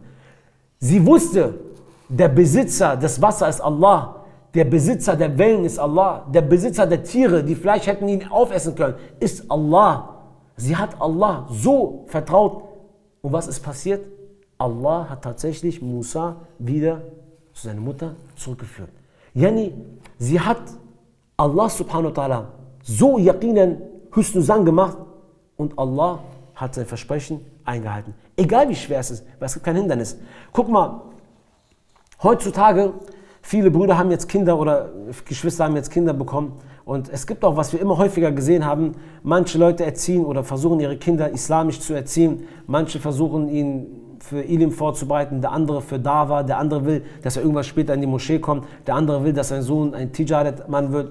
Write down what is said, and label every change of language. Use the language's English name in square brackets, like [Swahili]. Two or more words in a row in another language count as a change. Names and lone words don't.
[German] Sie wusste, der Besitzer des Wassers ist Allah, der Besitzer der Wellen ist Allah, der Besitzer der Tiere, die Fleisch hätten ihn aufessen können, ist Allah. Sie hat Allah so vertraut. Und was ist passiert? Allah hat tatsächlich Musa wieder zu seiner Mutter zurückgeführt. Yani, sie hat Allah [Arabic] سبحانه وتعالى [German] so [Arabic] يقينا حسن ظن [German] gemacht und Allah hat sein Versprechen eingehalten. Egal wie schwer es ist, weil es gibt kein Hindernis. Guck mal, heutzutage, viele Brüder haben jetzt Kinder oder Geschwister haben jetzt Kinder bekommen und es gibt auch, was wir immer häufiger gesehen haben, manche Leute erziehen oder versuchen ihre Kinder islamisch zu erziehen, manche versuchen ihn für Ilim vorzubereiten, der andere für Dawa, der andere will, dass er irgendwann später in die Moschee kommt, der andere will, dass sein Sohn ein Tijaret-Mann wird.